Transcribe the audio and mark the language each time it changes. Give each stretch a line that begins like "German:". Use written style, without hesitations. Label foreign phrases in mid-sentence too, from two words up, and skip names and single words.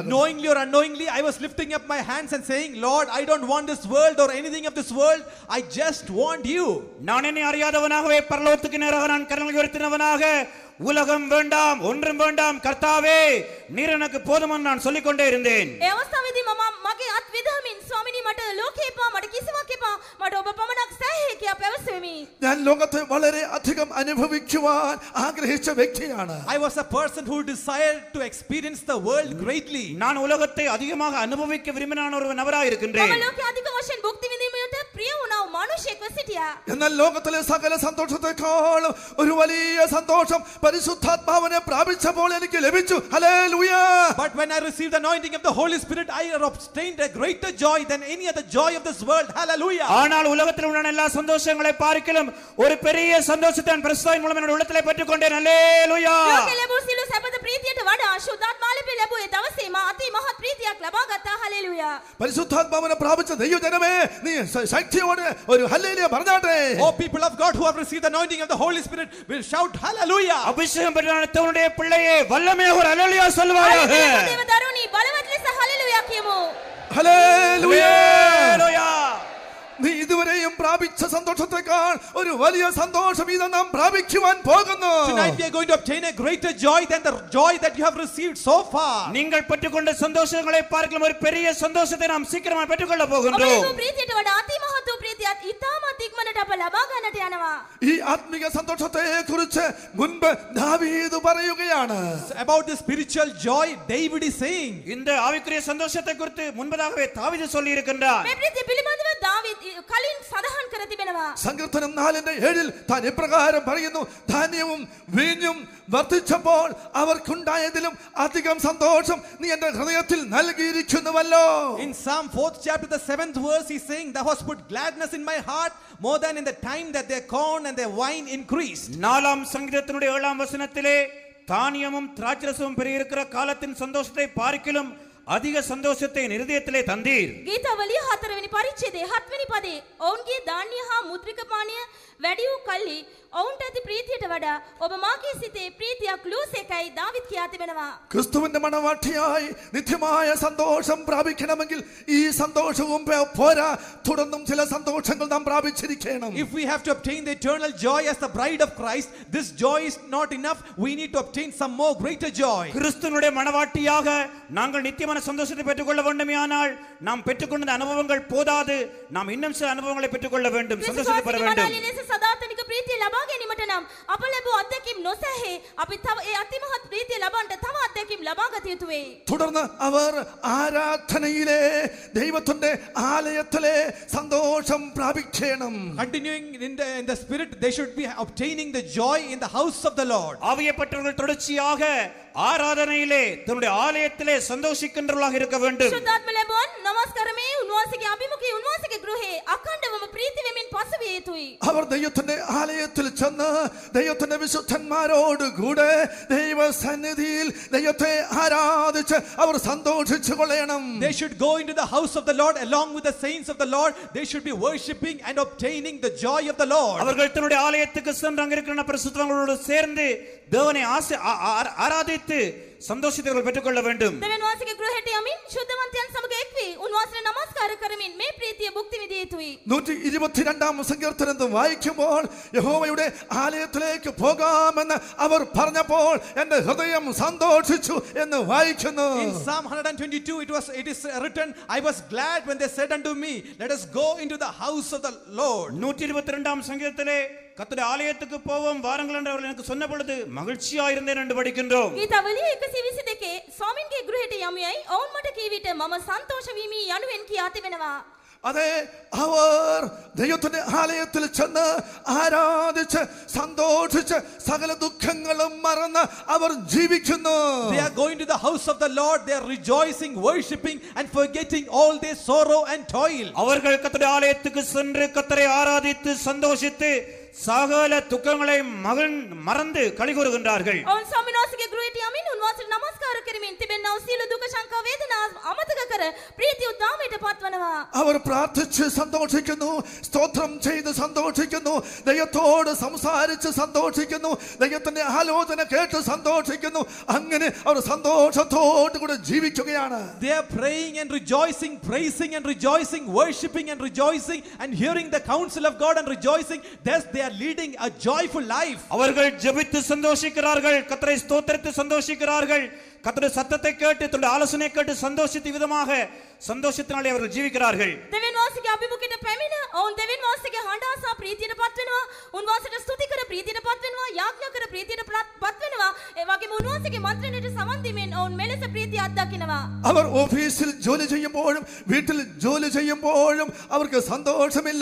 English: Knowingly or unknowingly, I was lifting up my hands and saying, Lord, I don't want this world or anything of this world. I just want you.
Tamil: நான் என்னை அறியாதவனாகவே பரலோகத்துக்கு நேராக நான் கரங்களை உயர்த்தினவனாக உலகம் வேண்டாம் ஒன்றும் வேண்டாம் கர்த்தாவே நீர் எனக்கு போதும் என்று நான் சொல்லிக் கொண்டே இருந்தேன்.
Sinhala: ඒ අවස්ථාවේදී මම මගේ අත් විදහමින් ස්වාමිනී මට ලෝකේ එපා, මට කිසිවක් එපා, මට ඔබ පමණක් සෑහේ කියා පැවසෙමි.
Malayalam: ഞാൻ ലോകത്തെ വളരെ അധികം അനുഭവിക്കുവാൻ ആഗ്രഹിച്ച വ്യക്തിയാണ്.
English: I was a person who desired to experience the world greatly.
Tamil: நான் உலகத்தை அதிகமாக அனுபவிக்க விரும்பினான ஒரு நபராக இருக்கின்றேன்.
Sinhala: මම ලෝකේ අධික වශයෙන් භුක්ති විඳීමට ප්‍රිය වුණා මනුෂ්‍යෙක්ව සිටියා.
Malayalam: എന്നാൽ ലോകത്തിലെ സകല സന്തോഷത്തെക്കാളും ഒരു വലിയ സന്തോഷം പരിശുദ്ധാത്മാവിനെ പ്രാപിച്ചപ്പോൾ എനിക്ക് ലഭിച്ചു. ഹല്ലേലൂയ.
English: But when I received the anointing of the Holy Spirit, I obtained a greater joy than any other joy of this world. Hallelujah.
Tamil: ஆனால் உலகத்தில் உள்ள எல்லா சந்தோஷங்களை பார்க்கிலும் ஒரு பெரிய சந்தோஷத்தை நான் பிரஸ்தாவின் மூலம் என்னுடைய உள்ளத்திலே பெற்றுக்கொண்டேன். ஹல்லேலூயா.
Sinhala: ලෝකේ ලැබූ සියලු සැපත ප්‍රීතියට වඩා ශුද්ධාත්මාලිපේ ලැබූ ඒ දවසේ මා අති මහත් ප්‍රීතියක් ලබා ගත්තා. හලෙලූයා.
Malayalam: പരിശുദ്ധാത്മാവിനെ പ്രാപിച്ച ദൈവജനമേ നീ ശക്തിയോടെ ഒരു ഹല്ലേലൂയ പറഞ്ഞാട്ടെ.
English: Oh people of God who have received the anointing of the Holy Spirit will shout hallelujah.
Tamil: அபிஷேகம் பெற்ற தேவனுடைய பிள்ளையே வல்லமையாக ஒரு ஹல்லேலூயா சொல்வாயாக.
Sinhala: දේව දරුවනි බලවත් ලෙස හලෙලූයා කියමු.
Malayalam: ഹല്ലേലൂയ.
Tamil: ஹல்லேலூயா.
Malayalam: നീ ഇതുവരെയും പ്രാപിച്ച സന്തോഷത്തെക്കാൾ ഒരു വലിയ സന്തോഷം ഇത് നാം പ്രാപിക്കുവാൻ പോകുന്നു.
English: Tonight we are going to obtain a greater joy than the joy that you have received so far.
Tamil: நீங்கள் பெற்றுக்கொண்ட சந்தோஷங்களை பார்க்கலாம் ஒரு பெரிய சந்தோஷத்தை நாம் சீக்கிரமாக பெற்றுக்கொள்ள போகின்றோம்.
Sinhala: ඔබේ ප්‍රීතියට වඩා අති මහත් ප්‍රීතියක් ඉතාමත් ඉක්මනට අප ලබා ගන්නට යනවා.
Malayalam: ഈ ആത്മിക സന്തോഷത്തെ കുറിച്ച് മുൻപ് ദാവീദ് പറയുകയാണ്.
English: About the spiritual joy, David is saying.
Tamil: இந்த ஆவிக்குரிய சந்தோஷத்தை குறித்து முன்பதாகவே தாவீது சொல்லி இருக்கின்றார்.
Sinhala: මේ ප්‍රීතිය පිළිබඳව දාවීද් කලින් සඳහන් කර තිබෙනවා.
Malayalam: സങ്കീർത്തനം 4:7 താൻ ഇപ്രകാരം പറയുന്നു, ധാന്യവും വീഞ്ഞും വർദ്ധിച്ചപ്പോൾ അവർക്കുണ്ടായതിലും അധികം സന്തോഷം നീ എൻ്റെ ഹൃദയത്തിൽ നൽകിയിരിക്കുന്നുവല്ലോ.
English: In Psalm 4th chapter the 7th verse he is saying, thou hast put gladness in my heart more than in the time that their corn and their wine increased.
Tamil: 4ஆம் சங்கீதத்தினுடைய 7ஆம் வசனத்திலே தானியமும் திராட்சரசமும் பெருகியிருக்கிற காலத்தின் சந்தோஷத்தை பார்க்கிலும் அதிக சந்தோஷத்தை என் இருதயத்திலே தந்தீர்.
Sinhala: ගීතවලිය 4 වෙනි පරිච්ඡේදයේ 7 වෙනි පදේ ඔවුන්ගේ ධාන්‍ය හා මුද්‍රික පානීය වැඩි වූ කල්හි ඔවුන්ට ඇති ප්‍රීතියට වඩා ඔබ මාගේ සිතේ ප්‍රීතියක් ලූසේකයි දාවිද් කියා තිබෙනවා.
Malayalam: ക്രിസ്തുവിന്റെ മണവാട്ടിയായി നിത്യമായ സന്തോഷം പ്രാപിക്കണമെങ്കിൽ ഈ സന്തോഷവും പോരാ, തുടർന്നും ചില സന്തോഷങ്ങൾ നാം പ്രാപിച്ചിരിക്കണം.
English: If we have to obtain the eternal joy as the bride of Christ, this joy is not enough. We need to obtain some more greater joy.
Tamil: கிறிஸ்துவினுடைய மணவாட்டியாக நாங்கள் நித்தியமான சந்தோஷத்தை பெற்றுக்கொள்ள வேண்டுமானால் நாம் பெற்றுக்கொண்ட அனுபவங்கள் போதாது. நாம் இன்னும் சில அனுபவங்களை பெற்றுக்கொள்ள வேண்டும், சந்தோஷத்தை பெற வேண்டும்.
Sinhala: ලෙස සදාතනික ප්‍රීතිය ලබා ගැනීමට නම් අප ලැබූ අත්දැකීම් නොසැහේ අපි තව ඒ අතිමහත් ප්‍රීතිය ලබන්නට තව අත්දැකීම් ලබා ගත යුතු වේ.
Malayalam: തുടർന്ന് അവർ ആരാധനയിലെ ദൈവത്തിന്റെ ആലയത്തിലെ സന്തോഷം പ്രാപിക്കണം.
English: Continuing in the spirit, they should be obtaining the joy in the house of the Lord.
Tamil: ஆவியப்பட்டவர்கள் தொடர்ச்சியாக ஆராதனையிலே தன்னுடைய ஆலயத்திலே சந்தோஷிக்கின்றவர்களாக இருக்க வேண்டும்.
Sinhala: සුද්ධාත්ම ලැබුවන් නමස්කාරමේ උන්වහන්සේගේ අභිමුඛයේ උන්වහන්සේගේ ගෘහේ අඛණ්ඩවම ප්‍රීති වෙමින් පසුවිය යුතුයි.
Malayalam: അവർ ദൈവത്തിന്റെ ആലയത്തിൽ ചെന്ന് ദൈവത്തിന്റെ വിശുദ്ധന്മാരോട് കൂടെ ദൈവസന്നിധിയിൽ ദൈവത്തെ ആരാധിച്ച് അവർ സന്തോഷിച്ചു കൊള്ളണം.
English: They should go into the house of the Lord along with the saints of the Lord. They should be worshiping and obtaining the joy of the Lord.
Tamil: அவர்கள் தன்னுடைய ஆலயத்துக்கு சென்று அங்க இருக்கிற பரிசுத்தவான்களோடு சேர்ந்து தேவனை ஆராதித்து சந்தோஷத்தை பெற்றுக்கொள்ள வேண்டும்.
Sinhala: දෙවියන් වහන්සේගේ ගෘහයට යමින් ශුද්ධවන්තයන් සමග එක් වී උන්වහන්සේට නමස්කාර කරමින් මේ ප්‍රීතිය භුක්ති විඳිය යුතුයි.
Malayalam: 122 സങ്കീർത്തനം വായിക്കുമ്പോൾ യഹോവയുടെ ആലയത്തിലേക്ക് പോകാമെന്ന് അവർ പറഞ്ഞപ്പോൾ എൻ്റെ ഹൃദയം സന്തോഷിച്ചു എന്ന് വായിക്കുന്നു.
English: In Psalm 122 it is written, I was glad when they said unto me, let us go into the house of the Lord.
Tamil: 122 சங்கீதத்திலே கர்த்தருடைய ஆலயத்துக்கு போவோம் வாருங்கள் என்று அவர்கள் எனக்கு சொன்ன பொழுது மகிழ்ச்சியாக இருந்தேன் என்று படிக்கின்றோம்.
Sinhala: ගීතවලිය 122 ස්වාමින්ගේ ගෘහයට යමුයයි ඔවුන් මට කී විට මම සන්තෝෂ වීමි යනුවෙන් කියා තිබෙනවා.
Malayalam: അതെ, അവർ ദൈവത്തിന്റെ ആലയത്തിൽ ചെന്ന് ആരാധിച്ച് സന്തോഷിച്ച് സകല ദുഃഖങ്ങളും മറന്ന് അവർ ജീവിക്കുന്നു.
English: They are going to the house of the Lord. They are rejoicing, worshiping and forgetting all their sorrow and toil.
Tamil: அவர்கள் கர்த்தருடைய ஆலயத்துக்கு சென்று கர்த்தரை ஆராதித்து சந்தோஷித்து சகல துக்கங்களை மறந்து களி கூறுகின்றார்கள்.
Sinhala: ඔවුන් ස්වාමින්වහන්සේගේ ගෘහයට යමින් උන්වහන්සේට නමස්කාර කරමින් තිබෙනා සියලු දුක සංකා වේදනා අමතක කර ප්‍රීති උද්දාමයට පත්වනවා.
Malayalam: അവർ പ്രാർത്ഥിച്ച് സന്തോഷിക്കുന്നു, സ്തോത്രം ചെയ്ത് സന്തോഷിക്കുന്നു, ദൈവത്തോട് സംസാരിച്ച് സന്തോഷിക്കുന്നു, ദൈവത്തിന്റെ ആലോചന കേട്ട് സന്തോഷിക്കുന്നു. അങ്ങനെ അവർ സന്തോഷത്തോടു കൂടെ ജീവിക്കുകയാണ്.
English: They are praying and rejoicing, praising and rejoicing, worshiping and rejoicing and hearing the counsel of God and rejoicing. Thus they are leading a joyful life.
Tamil: அவர்கள் ஜெபித்து சந்தோஷிக்கிறார்கள், கர்த்தரை ஸ்தோத்திரித்து சந்தோஷிக்கிறார்கள், கர்த்தருடைய சத்தத்தை கேட்டு தன்னுடைய ஆலோசனை கேட்டு சந்தோஷித்த விதமாக சந்தோஷத்தினாலே அவர்கள் ஜீவிக்கிறார்கள்.
Sinhala: දෙවියන් වහන්සේගේ අභිමුඛයට පැමිණ ඔවුන් දෙවියන් වහන්සේගේ හඬ අසා ප්‍රීතියට පත් වෙනවා. උන්වහන්සේට ස්තුති කර ප්‍රීතියට පත් වෙනවා. යාඥා කර ප්‍රීතියට පත් වෙනවා. ඒ වගේම උන්වහන්සේගේ මන්ත්‍රණයට සමන් දීමෙන් ඔවුන් මෙලෙස ප්‍රීතිය අත්දකිනවා.
Malayalam: അവർ ഓഫീസിൽ ജോലി ചെയ്യുമ്പോഴും വീട്ടിൽ ജോലി ചെയ്യുമ്പോഴും അവർക്ക് സന്തോഷമില്ല.